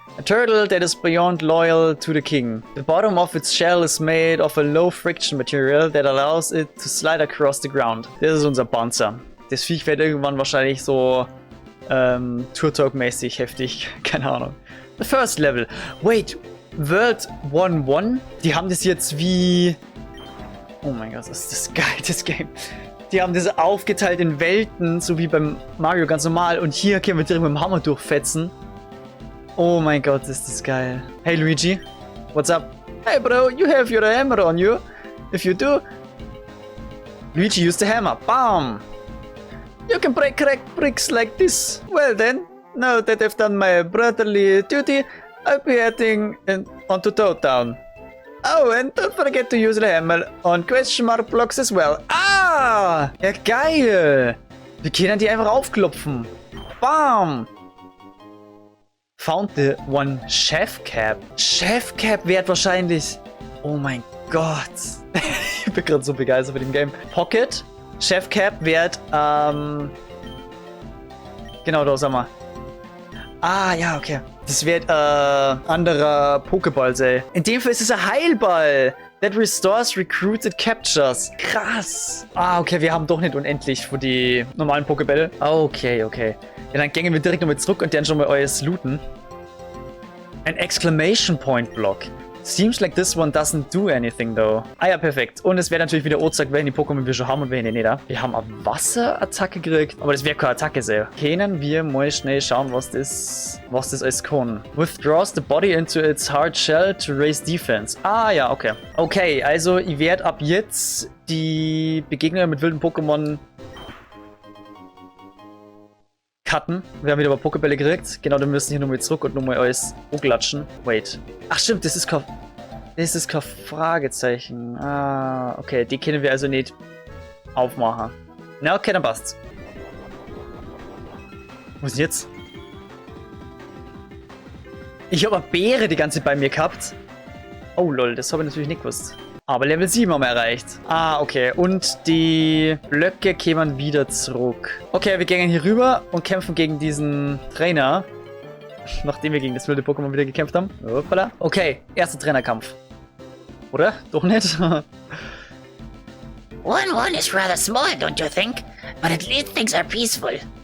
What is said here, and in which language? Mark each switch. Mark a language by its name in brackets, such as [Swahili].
[English] A turtle that is beyond loyal to the king. The bottom of its shell is made of a low friction material that allows it to slide across the ground. [German] Das ist unser Bouncer. Das Viech wird irgendwann wahrscheinlich so Tour-Talk-mäßig heftig. Keine Ahnung. [English] The first level. Wait, World 1-1? [German] Die haben das jetzt wie... Oh mein Gott, das ist das geil, das Game. Die haben das aufgeteilt in Welten, so wie beim Mario ganz normal. Und hier können wir direkt mit dem Hammer durchfetzen. Oh mein Gott, ist das geil. [English] Hey Luigi, what's up? Hey bro, you have your hammer on you. If you do... Luigi used the hammer. Bam! You can break bricks like this. Well then, now that I've done my brotherly duty, I'll be heading onto Town. Oh, and don't forget to use the hammer on question mark blocks as well. Ah! [German] Ja, geil! Wir können die einfach aufklopfen. Bam! [English] Found the one Chef Cap. Chef Cap [German] wird wahrscheinlich... Oh mein Gott. Ich bin gerade so begeistert mit dem Game. Pocket. Chef Cap wird, genau, da, sag mal. Ah, ja, okay. Das wird, anderer Pokéball, ey. In dem Fall ist es ein Heilball. [English] That restores recruited captures. [German] Krass. Ah, okay, wir haben doch nicht unendlich für die normalen Pokébälle. Okay, okay. Ja, dann gehen wir direkt nochmal zurück und dann schon mal alles looten. Ein Exclamation Point Block. [English] Seems like this one doesn't do anything, though. [German] Ah ja, perfekt. Und es wäre natürlich wieder angezeigt, welche Pokémon wir schon haben und welche nicht. Wir haben eine Wasserattacke gekriegt, aber das wäre keine Attacke, sehr. Können wir mal schnell schauen, was das alles kann. [English] Withdraws the body into its hard shell to raise defense. [German] Ah ja, okay. Okay, also ich werde ab jetzt die Begegnungen mit wilden Pokémon cutten. Wir haben wieder ein paar Pokébälle gekriegt. Genau, dann müssen wir hier nochmal zurück und nochmal alles hochlatschen. [English] Wait. [German] Ach stimmt, das ist kein Fragezeichen. Ah, okay. Die können wir also nicht aufmachen. Na, okay, dann passt's. Wo ist denn jetzt? Ich habe eine Beere die ganze Zeit bei mir gehabt. Oh lol, das habe ich natürlich nicht gewusst. Aber Level 7 haben wir erreicht. Ah, okay. Und die Blöcke kämen wieder zurück. Okay, wir gehen hier rüber und kämpfen gegen diesen Trainer. Nachdem wir gegen das wilde Pokémon wieder gekämpft haben. Hoppala. Okay, erster Trainerkampf. Oder? Doch nicht? [English] 1-1 is rather small, don't you think? But at least things are peaceful.